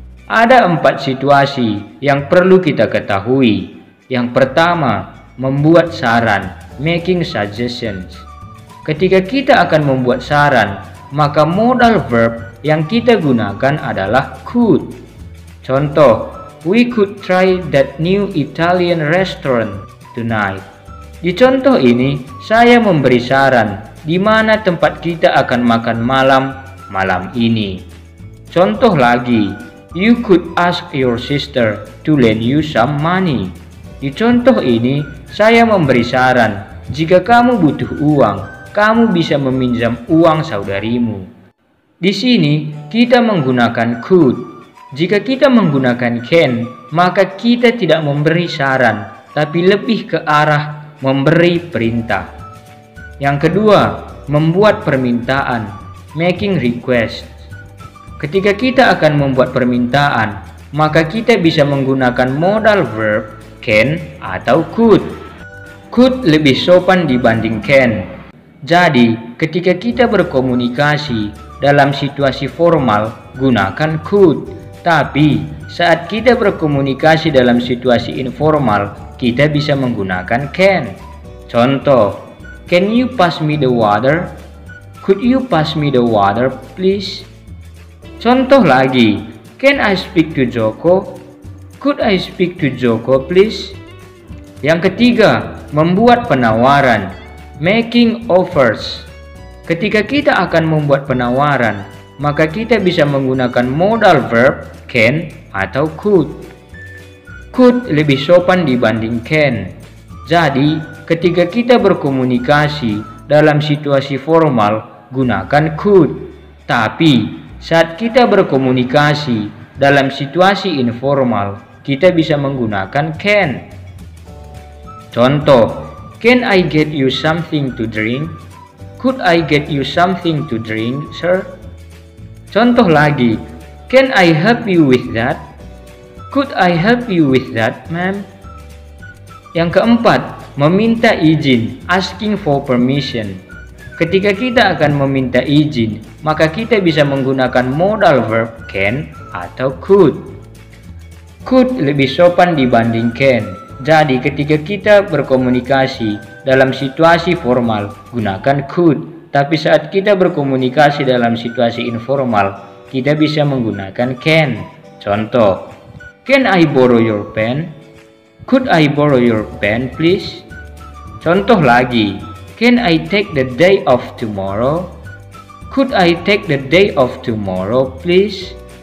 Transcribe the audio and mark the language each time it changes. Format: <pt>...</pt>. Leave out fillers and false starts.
<id>Ada 4 situasi yang perlu kita ketahui. Yang pertama, membuat saran, making suggestions. Ketika kita akan membuat saran, maka modal verb yang kita gunakan adalah could.</id> <en>Contoh, we could try that new Italian restaurant tonight.</en> <id>Di contoh ini, saya memberi saran di mana tempat kita akan makan malam ini.</id> <en>Contoh lagi, you could ask your sister to lend you some money.</en> <id>Di contoh ini, saya memberi saran, jika kamu butuh uang, kamu bisa meminjam uang saudarimu. Di sini, kita menggunakan could. Jika kita menggunakan can, maka kita tidak memberi saran, tapi lebih ke arah memberi perintah. Yang kedua, membuat permintaan, making request. Ketika kita akan membuat permintaan, maka kita bisa menggunakan modal verb can atau could. Could lebih sopan dibanding can. Jadi, ketika kita berkomunikasi dalam situasi formal, gunakan could. Tapi, saat kita berkomunikasi dalam situasi informal, kita bisa menggunakan can.</id> <en>Contoh, can you pass me the water? Could you pass me the water, please? Contoh lagi, can I speak to Joko? Could I speak to Joko, please?</en> <id>Yang ketiga, membuat penawaran, making offers. Ketika kita akan membuat penawaran, maka kita bisa menggunakan modal verb can atau could. Could lebih sopan dibanding can. Jadi, ketika kita berkomunikasi dalam situasi formal, gunakan could. Tapi, saat kita berkomunikasi dalam situasi informal, kita bisa menggunakan can.</id> <en>Contoh, can I get you something to drink? Could I get you something to drink, sir?</en> <id>Contoh lagi,</id> <en>can I help you with that? Could I help you with that, ma'am?</en> <id>Yang keempat, meminta izin, asking for permission. Ketika kita akan meminta izin, maka kita bisa menggunakan modal verb can atau could. Could lebih sopan dibanding can. Jadi ketika kita berkomunikasi dalam situasi formal, gunakan could. Tapi saat kita berkomunikasi dalam situasi informal, kita bisa menggunakan can.</id> <en>Contoh, can I borrow your pen? Could I borrow your pen, please?</en> <id>Contoh lagi,</id> <en>can I take the day off tomorrow? Could I take the day off tomorrow, please?</en>